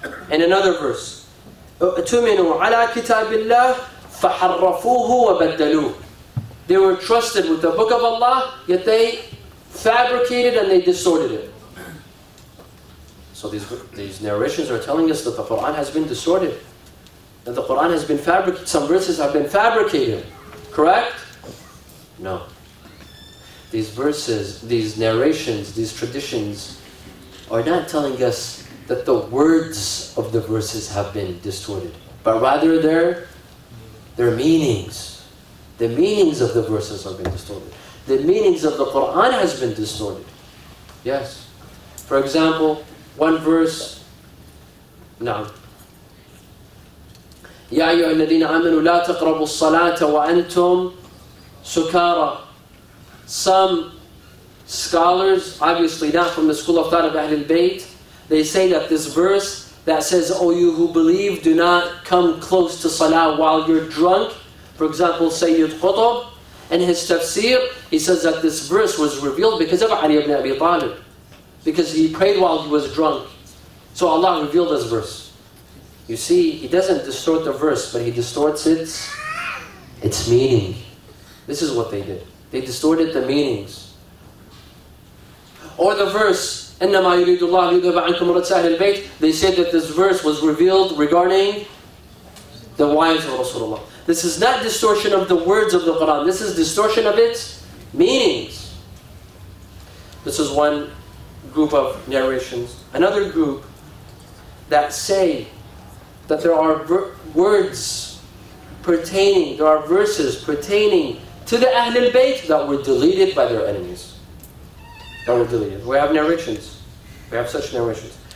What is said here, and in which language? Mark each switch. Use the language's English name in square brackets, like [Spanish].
[English] In another verse, [Arabic] اؤتمنوا على كتاب الله فحرفوه وبدلوه. [English] They were trusted with the book of Allah, yet they fabricated and they distorted it. So these narrations are telling us that the Quran has been distorted. That the Quran has been fabricated. Some verses have been fabricated. Correct? No. These verses, these narrations, these traditions are not telling us that the words of the verses have been distorted, but rather their meanings. The meanings of the verses have been distorted. The meanings of the Quran has been distorted. Yes. For example, one verse, [Arabic] نعم. يا أيها الذين آمنوا لا تقربوا الصلاة وأنتم سكارى. [English] Some scholars, obviously not from the school of thought of Ahlul Bayt, they say that this verse that says, "O you who believe, do not come close to salah while you're drunk." For example, Sayyid Qutb, in his tafsir, he says that this verse was revealed because of Ali ibn Abi Talib. Because he prayed while he was drunk. So Allah revealed this verse. You see, he doesn't distort the verse, but he distorts its meaning. This is what they did. They distorted the meanings. Or the verse, [Arabic] إنما يريد الله ليذهب عنكم رجس أهل البيت. [English] They said that this verse was revealed regarding the wives of Rasulullah. This is not distortion of the words of the Quran. This is distortion of its meanings. This is one group of narrations. Another group that say that there are words pertaining, there are verses pertaining to the Ahl al-Bayt that were deleted by their enemies. That were deleted. We have narrations. We have such narrations.